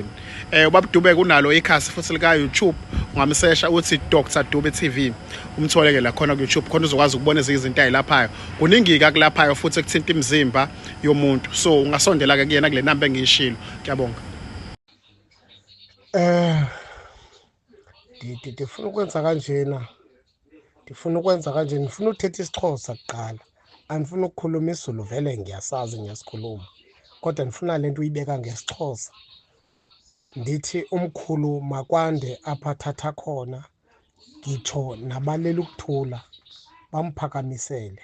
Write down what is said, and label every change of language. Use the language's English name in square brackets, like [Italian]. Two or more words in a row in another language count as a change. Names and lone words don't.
[Zulu] Ubaba Dube kunalo ikhasi futhi lika YouTube ungamsesha uthi Dr Dube TV umtholeke la khona ku YouTube khona uzokwazi ukubona izinto ayilaphayo. Kuningi ka kulaphayo futhi ekuthinta imizimba yomuntu. So ungasondela ke kuyena kule namba engiyishilo. Ngiyabonga. [Xhosa] Ndifuna ukwenza kanjena. Ndifuna uthetha isiXhosa kuqala. [Zulu] Andifuna ukukhuluma isiZulu vele ngiyasazi ngiyasikhuluma. [Xhosa] Kodwa ndifuna lento uyibeka ngesiXhosa. Ndithi umkhulu makwande apha thatha khona ngitsho nabalela ukuthula bamphakamisele.